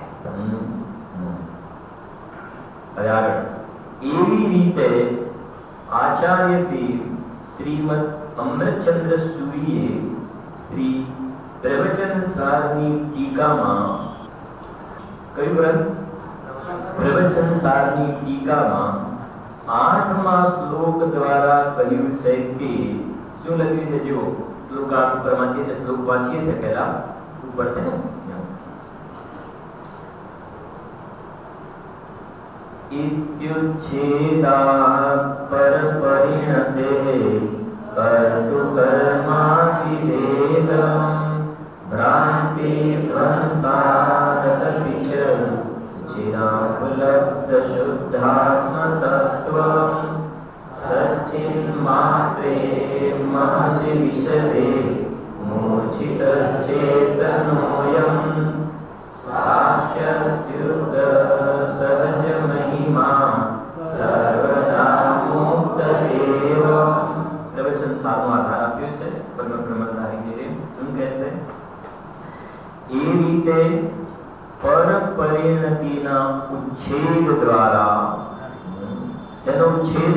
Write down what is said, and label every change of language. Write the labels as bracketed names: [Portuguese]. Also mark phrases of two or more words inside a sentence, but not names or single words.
[Gujarati] એવી રીતે આચાર્યથી શ્રીમદ અમૃતચંદ્ર સુરીએ શ્રી પ્રવચન સારની ટીકામાં કયું ગ્રંથ? પ્રવચન સારની ટીકામાં 8મા શ્લોક દ્વારા કહ્યું છે કે શું લખ્યું છે? જો શ્લોક ઉપર વાંચીએ છે, શ્લોક વાંચીએ છે પહેલા ઉપર છે ને, [Sanskrit] इत्युच्छेदा पर परिणते कर्तु कर्मादिवेदं भ्रांति प्रसादत पिच चिरापलब्ध शुद्धात्म तत्त्वं सच्चिन्मात्रे महसि विशदे मोचितश्चेतनोऽयं साक्षात्युत सहज महिमा સર્વદા મુક્ત એવ. [Gujarati] પ્રવચન સારનો આધાર આપ્યો છે બ્રહ્મ બ્રહ્મના રીતે પર પરિણતિના ઉચ્છેદ દ્વારા, શેનો ઉચ્છેદ?